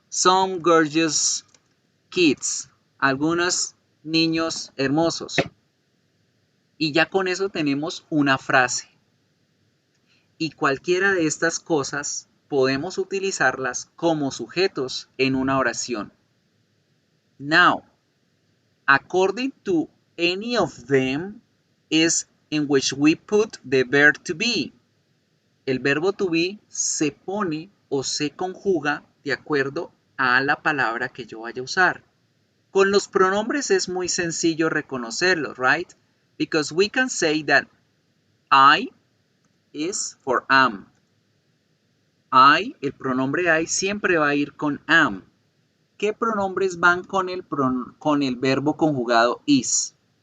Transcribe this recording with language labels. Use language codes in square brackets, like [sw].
[en] Some gorgeous kids, [es] algunos niños hermosos. Y ya con eso tenemos una frase. Y cualquiera de estas cosas podemos utilizarlas como sujetos en una oración. [en] Now, according to any of them is in which we put the verb to be. [es] El verbo to be se pone o se conjuga de acuerdo a la palabra que yo vaya a usar. Con los pronombres es muy sencillo reconocerlos, right? [en] Because we can say that I is for am. [es] I, el pronombre I siempre va a ir con am. ¿Qué pronombres van con el verbo conjugado is?